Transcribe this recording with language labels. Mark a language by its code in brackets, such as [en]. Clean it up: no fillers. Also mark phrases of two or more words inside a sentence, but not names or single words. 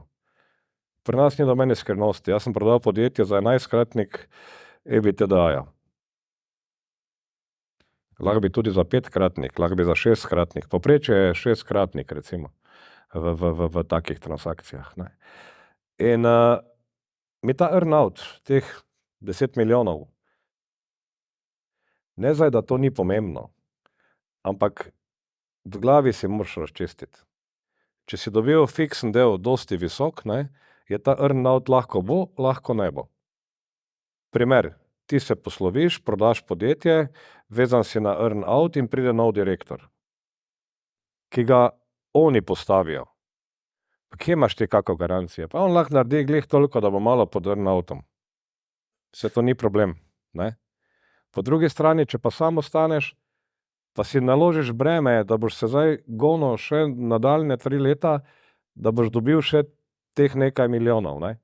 [sl] Pri nas ni nobene skrivnosti. Jaz sem prodal podjetje za 11-kratnik EBITDA-ja. Lahko bi tudi za 5-kratnik, lahko bi za 6-kratnik. Povprečje je 6-kratnik, recimo, v takih transakcijah, ne. In mi ta earn-out, teh 10 milijonov, ne zdaj, da to ni pomembno, ampak v glavi si moraš razčistiti. Če si dobil fiksen del dosti visok, ne, je ta earn-out lahko bo, lahko ne bo. Primer, ti se posloviš, prodaš podjetje, vezan si na earn-out in pride nov direktor, ki ga oni postavijo. Pa kje imaš ti kako garancije? Pa on lahko naredi glih toliko, da bo malo pod earn-outom. Saj to ni problem, ne. Po drugi strani, če pa sam ostaneš, pa si naložiš breme, da boš se zdaj gonil še nadaljnje 3 leta, da boš dobil še teh nekaj milijonov, ne.